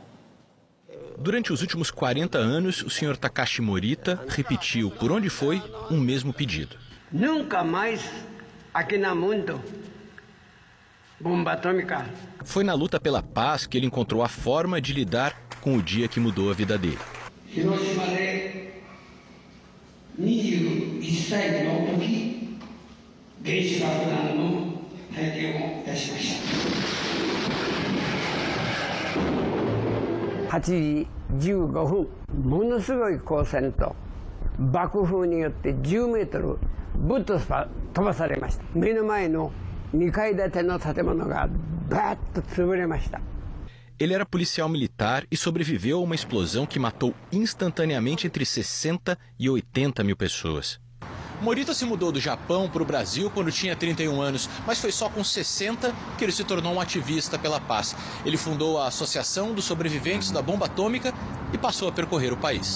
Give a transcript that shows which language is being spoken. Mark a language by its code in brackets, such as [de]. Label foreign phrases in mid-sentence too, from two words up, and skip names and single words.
[pt] Durante os últimos 40 anos, o senhor Takashi Morita repetiu, por onde foi, um mesmo pedido. Nunca mais aqui no mundo bomba atômica. Foi na luta pela paz que ele encontrou a forma de lidar com o dia que mudou a vida dele. [ja] Hiroshima de 21 歳の時、原子爆弾の体験をいたしました。8時15分、ものすごい光線と爆風によって10メートルぶっと飛ばされました。目の前の2階建ての建物がバーッと潰れました。 [pt] Ele era policial militar e sobreviveu a uma explosão que matou instantaneamente entre 60 e 80 mil pessoas. Morita se mudou do Japão para o Brasil quando tinha 31 anos, mas foi só com 60 que ele se tornou um ativista pela paz. Ele fundou a Associação dos Sobreviventes da Bomba Atômica e passou a percorrer o país.